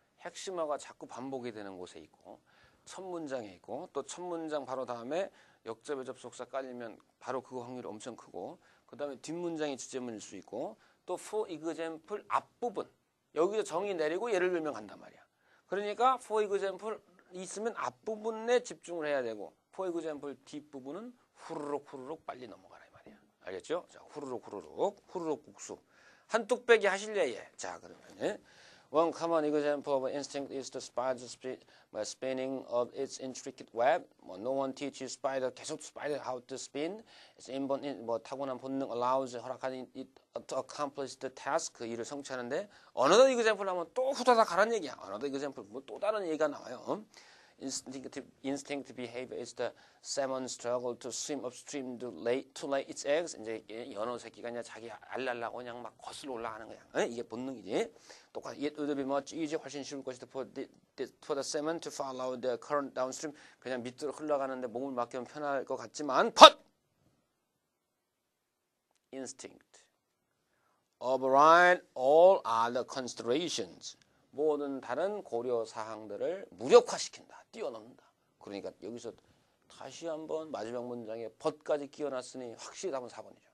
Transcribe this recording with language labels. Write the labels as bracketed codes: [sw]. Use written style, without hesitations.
[ko] 핵심어가 자꾸 반복이 되는 곳에 있고 첫 문장에 있고 또 첫 문장 바로 다음에 역접의 접속사 깔리면 바로 그 확률이 엄청 크고 그 다음에 뒷문장이 주제문일 수 있고 또 for example 앞부분 여기서 정의 내리고 예를 들면 간단 말이야. 그러니까 for example 있으면 앞부분에 집중을 해야 되고 for example 뒷부분은 후루룩 빨리 넘어가라 이 말이야. 알겠죠? 자, 후루룩 국수. 한 뚝배기 하실래예? [en] 자, 그러면 one common example of instinct is the spider's spinning of its intricate web. No one teaches spider [ko] 계속 [en] spider how to spin. Its inborn [ko] 타고난 본능 [en] allows [ko] 허락하는 [en] it to accomplish the task [ko] 그 일을 성취하는데 [en] another example [ko] 하면 또 후다닥 가라는 얘기야. [en] another example [ko] 뭐 또 다른 얘기가 나와요. [en] Instinctive behavior is the salmon struggle to swim upstream to lay its eggs. [ko] 이제 연어 새끼가 그냥 자기 알 날라고 그냥 막 거슬러 올라가는 거야. 이게 본능이지. 똑같이 [en] it would be much easier [ko] 훨씬 쉬울 것이다 [en] for the salmon to follow the current downstream. [ko] 그냥 밑으로 흘러가는데 몸을 맡기면 편할 것 같지만 [en] but instinct override all other considerations. [ko] 모든 다른 고려 사항들을 무력화시킨다. 뛰어넘는다. 그러니까 여기서 다시 한번 마지막 문장에 벗까지 끼워놨으니 확실히 답은 4번이죠.